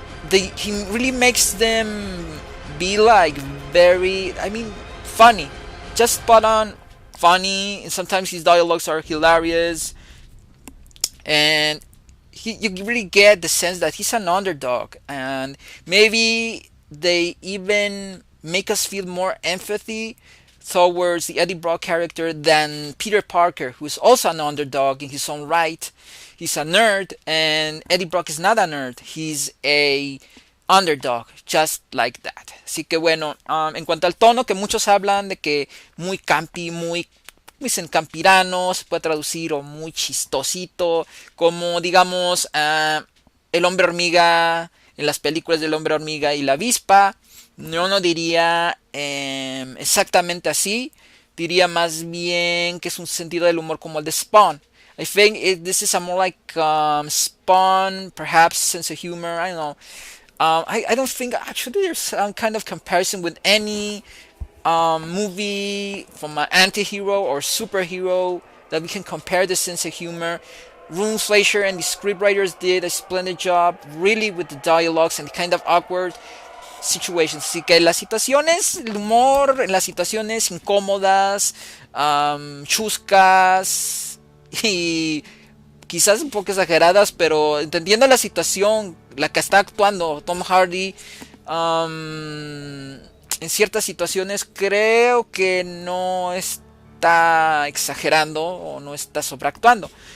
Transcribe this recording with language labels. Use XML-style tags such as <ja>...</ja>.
<en>He really makes them be like very, funny, just spot on, funny, and sometimes his dialogues are hilarious, and you really get the sense that he's an underdog, and maybe they even make us feel more empathy towards the Eddie Brock character than Peter Parker, who's also an underdog in his own right. He's a nerd, and Eddie Brock is not a nerd. He's a underdog, just like that.</en> <es>Así que bueno, en cuanto al tono, que muchos hablan de que muy campi, muy dicen campirano, se puede traducir, o muy chistosito, como digamos el hombre hormiga en las películas del hombre hormiga y la avispa. Yo no diría exactamente así, diría más bien que es un sentido del humor como el de Spawn.</es> <en>I think this is a more like Spawn, perhaps sense of humor. I don't know. I don't think actually there's some kind of comparison with any movie from an anti-hero or superhero that we can compare the sense of humor. Room Fleischer and the scriptwriters did a splendid job, really, with the dialogues and the kind of awkward situations.</en> <es>Así que las situaciones, el humor en las situaciones incómodas, chuscas y quizás un poco exageradas, pero entendiendo la situación, la que está actuando Tom Hardy, en ciertas situaciones creo que no está exagerando o no está sobreactuando.</es>